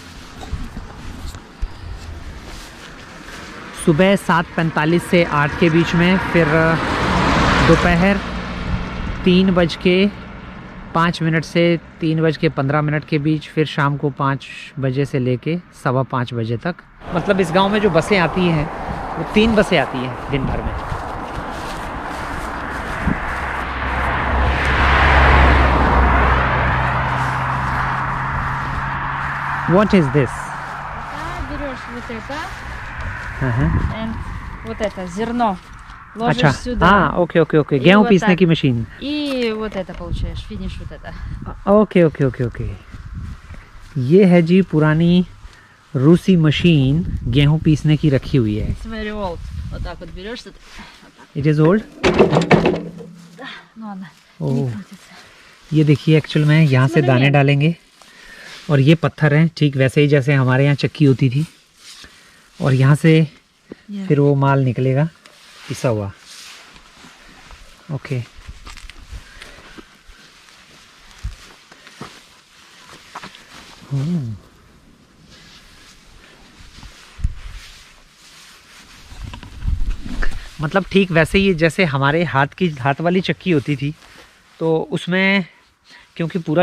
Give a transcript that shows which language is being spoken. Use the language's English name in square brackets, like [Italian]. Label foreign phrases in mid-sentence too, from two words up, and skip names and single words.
[Hindi] सुबह 7:45 से 8 के बीच में, फिर दोपहर 3:05 से 3:15 के बीच, फिर शाम को 5 बजे से लेके 5:15 बजे तक। मतलब इस गांव में जो बसें आती हैं वो 3 बसें आती हैं दिन भर में। [English] What is this? [Russian] Да, берешь вот это [Hindi] हाँ [Russian] and вот это зерно ложишь [Hindi] अच्छा। [Russian] сюда. [English] हाँ OK OK OK. [Russian] И [Hindi] गेहूँ [Russian] вот [Hindi] पीसने [Russian] так. [Hindi] की मशीन। [Russian] И вот это получаешь, финиш вот это. [English] OK OK OK OK. [Hindi] ये है जी पुरानी रूसी मशीन गेहूं पीसने की रखी हुई है। [English] It's very old. [Russian] Вот так вот берешь тут. Вот так. [English] It is old. [Russian] Ну ладно, [Hindi] ओह। [Russian] не крутится. [Hindi] ये देखिए एक्चुअल में यहाँ से दाने डालेंगे और ये पत्थर हैं ठीक वैसे ही जैसे हमारे यहाँ चक्की होती थी, और यहाँ से [English] Yeah. [Hindi] फिर वो माल निकलेगा पिसा हुआ। [English] ओके। [Hindi] मतलब ठीक वैसे ही जैसे हमारे हाथ वाली चक्की होती थी, तो उसमें क्योंकि पूरा